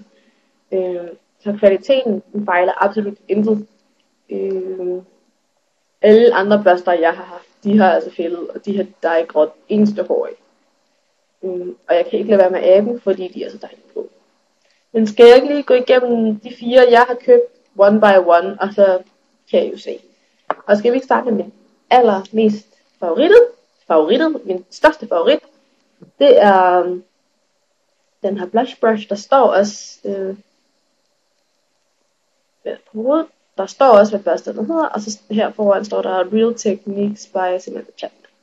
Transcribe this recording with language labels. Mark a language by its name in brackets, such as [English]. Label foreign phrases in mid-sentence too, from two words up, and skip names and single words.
[Danish] Så kvaliteten fejler absolut intet. Alle andre børster, jeg har haft, de har altså fældet, og de her, der er ikke røget eneste hår af. Og jeg kan ikke lade være med aben, fordi de er så dejligt blå. Men skal jeg ikke lige gå igennem de 4, jeg har købt, [English] one by one, [Danish] og så kan jeg jo se. Og skal vi ikke starte med min allermest favoritet, min største favorit. Det er den her [English] blush brush, [Danish] der står også på hovedet. Der står også, hvad børsten hedder, og så her foran står der Real Techniques by Samantha Chapman.